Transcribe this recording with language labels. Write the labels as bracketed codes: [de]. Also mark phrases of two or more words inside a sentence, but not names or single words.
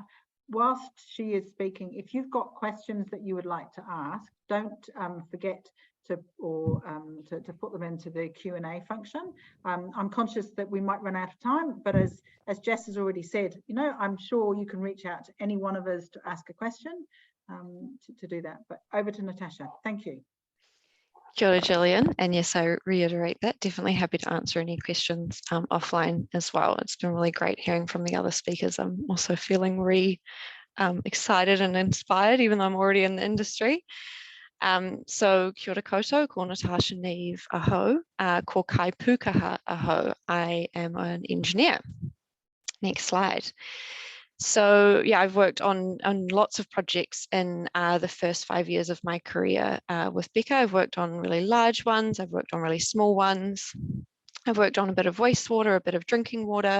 [en] Whilst she is speaking, if you've got questions that you would like to ask, don't forget to put them into the Q&A function. I'm conscious that we might run out of time, but as Jess has already said, I'm sure you can reach out to any one of us to ask a question to do that. But over to Natasha. Thank you. [mi] Kia ora, Gillian. [en] And yes, I reiterate that. Definitely happy to answer any questions offline as well. It's been really great hearing from the other speakers. I'm also feeling excited and inspired, even though I'm already in the industry. [mi] So kia ora koutou, ko Natasha Neve aho, ko kai pukaha aho. [en] I am an engineer. Next slide. So yeah, I've worked on lots of projects in the first 5 years of my career with Becca. I've worked on really large ones. I've worked on really small ones. I've worked on a bit of wastewater, a bit of drinking water.